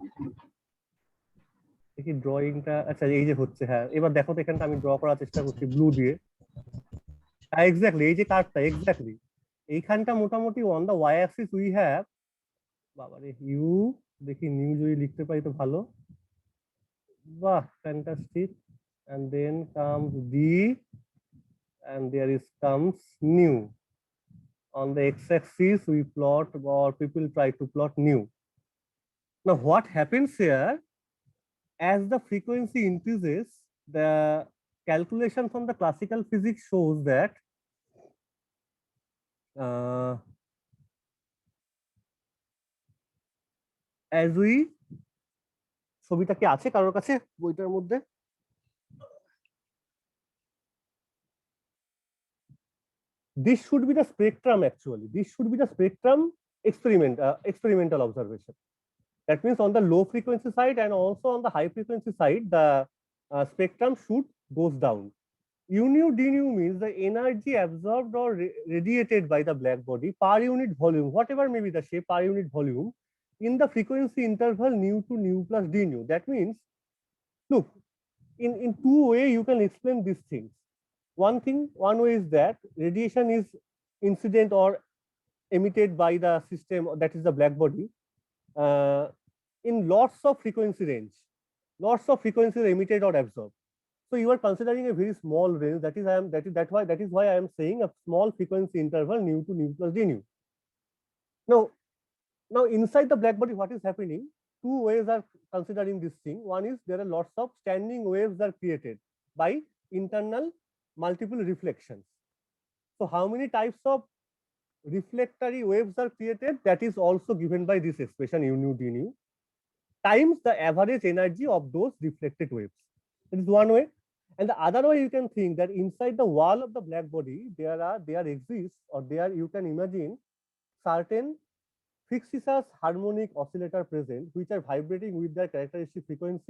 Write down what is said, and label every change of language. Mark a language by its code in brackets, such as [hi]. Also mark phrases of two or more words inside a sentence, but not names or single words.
[bn] দেখি ড্রয়িংটা, আচ্ছা এই যে হচ্ছে, হ্যাঁ এবার দেখো তো এখানটা আমি ড্র করার চেষ্টা করছি ব্লু দিয়ে। হ্যাঁ এক্স্যাক্টলি, এই যে কার্ভটা এক্স্যাক্টলি এইখানটা মোটামুটি [en] on the y axis we have, [bn] বাবারে ইউ, দেখি নিউ যদি লিখতে পারি তো ভালো, বাহ ফ্যান্টাস্টিক, [en] and then comes d and there is comes new. On the x-axis we plot, or people try to plot new. Now what happens here, as the frequency increases, the calculation from the classical physics shows that as we, [bn] ছবিটা কি আছে কারোর কাছে বইটার মধ্যে? [en] This should be the spectrum actually. This should be the spectrum experimental observation. That means on the low frequency side and also on the high frequency side, the spectrum should goes down. U nu d nu means the energy absorbed or radiated by the black body per unit volume, whatever may be the shape, per unit volume in the frequency interval nu to nu plus d nu. That means, look, in two ways you can explain these things. One way is that radiation is incident or emitted by the system, that is the black body, in lots of frequency range. Lots of frequencies emitted or absorbed. So you are considering a very small range. That is why I am saying a small frequency interval nu to nu plus d nu. Now inside the black body, what is happening? Two ways are considering this thing. One is there are lots of standing waves are created by internal multiple reflections. So how many types of reflectory waves are created? That is also given by this expression u nu d nu times the average energy of those reflected waves. That is one way. And the other way, you can think that inside the wall of the black body, there exists, or there you can imagine certain fixed harmonic oscillator present, which are vibrating with their characteristic frequency.